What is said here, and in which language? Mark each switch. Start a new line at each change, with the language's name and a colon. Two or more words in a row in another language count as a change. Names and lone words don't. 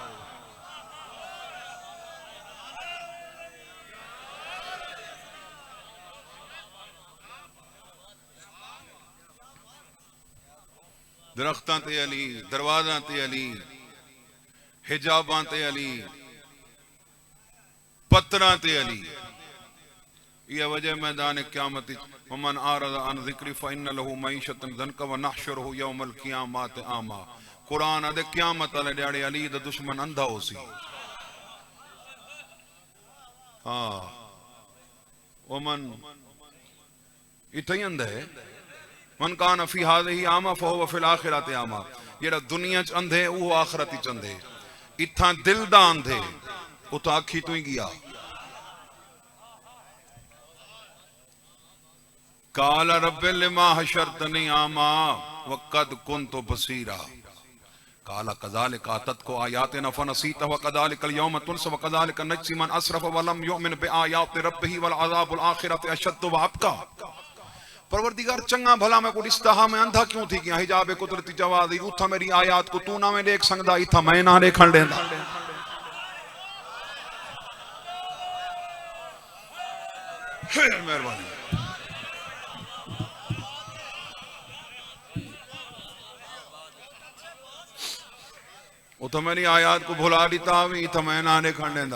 Saraiki: दरख्तां ते अली, दरवाज़ां ते अली, हिजाबां ते अली, पत्थरां ते अली। यह वजह मैदान क़यामत
Arabic: ومن أعرض عن ذكري فإن له معيشة ضنكا ونحشره يوم القيامة أعمى.
Saraiki: कुरान आदे क़यामत वाले ॾियारे अली दा दुश्मन अंधा होसी। हाँ वमन इतना ही अंधा है।
Arabic: من كان في هذه أعمى فهو في الآخرة أعمى.
Saraiki: जेड़ा दुनिया च अंधे वो आखिरत च अंधे। इत्थां दिल दा अंधे उता अखी तू ही गया।
Arabic: قال رب لم حشرتني أعمى وقد كنت بصيرا. قال كذلك أتتك آياتنا فنسيتها وكذلك اليوم تنسى وكذلك نجزي من أسرف ولم يؤمن بآيات ربه ولعذاب الآخرة أشد وأبقى.
Saraiki: परवरदिगार चंगा भला मैं को दिसता हा मैं अंधा क्यों थी गया। हिजाब कुदरती जवाज़ उथा मेरी आयात को तू ना में देख सकदा इथा मैं ना देखण देंदा। मेहरबानी। उथा मेरी आयात को भुला दीता इथा मैं ना देखण देंदा।